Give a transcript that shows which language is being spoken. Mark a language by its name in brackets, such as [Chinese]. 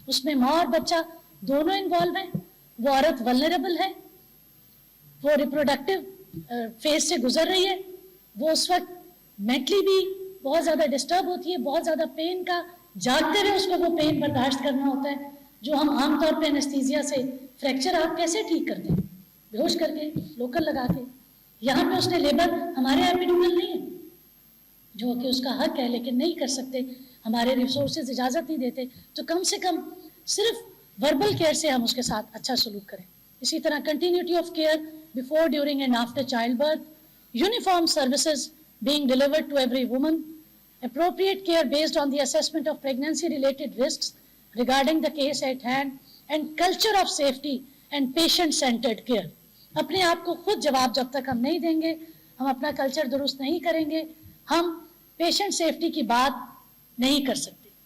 [Urdu] اس میں ماں اور بچہ دونوں انوالو ہیں, وہ عورت ولنریبل ہے, وہ ریپروڈکٹیو فیز سے گزر رہی ہے, وہ اس وقت مینٹلی بھی بہت زیادہ ڈسٹرب ہوتی ہے, بہت زیادہ پین کا, جاگتے ہوئے اس کو وہ پین برداشت کرنا ہوتا ہے جو ہم عام طور پہ انستھیزیا سے, فریکچر آپ کیسے ٹھیک کرتے ہیں؟ بے ہوش کر کے, لوکل لگا کے. یہاں پہ اس نے لیبر, ہمارے ایپیڈورل نہیں ہے جو کہ اس کا حق ہے, لیکن نہیں کر سکتے, ہمارے ریسورسز اجازت نہیں دیتے, تو کم سے کم صرف وربل کیئر سے ہم اس کے ساتھ اچھا سلوک کریں. [English] اسی طرح continuity of care before, during and after child birth, uniform services being delivered to every woman, appropriate care based on the assessment of pregnancy related risks regarding the case at hand, and culture of safety and patient centered care. [Urdu] اپنے آپ کو خود جواب جب تک ہم نہیں دیں گے, ہم اپنا کلچر درست نہیں کریں گے, ہم پیشنٹ سیفٹی کی بات نہیں کر سکتے.